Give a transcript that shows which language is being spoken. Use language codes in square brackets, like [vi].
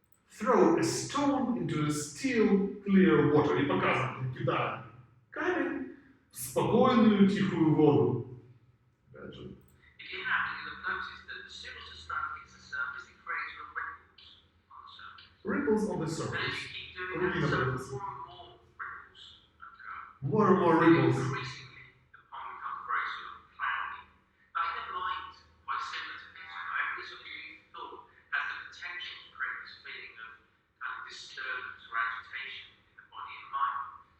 [en] Throw a stone into a still, clear water. [ru] И показано, кидаем камень в спокойную, тихую воду. Опять же. [en] If you have, you'll have noticed that as soon as the stone hits the surface, it creates ripples on the surface. Ripples on the surface. And as you keep doing that, so more and more ripples occur. More and more ripples. Increasingly, the pond becomes very sort of cloudy. Now, in a mind quite similar to this, every sort of new thought has the potential to create this feeling of kind of disturbance or agitation in the body and mind.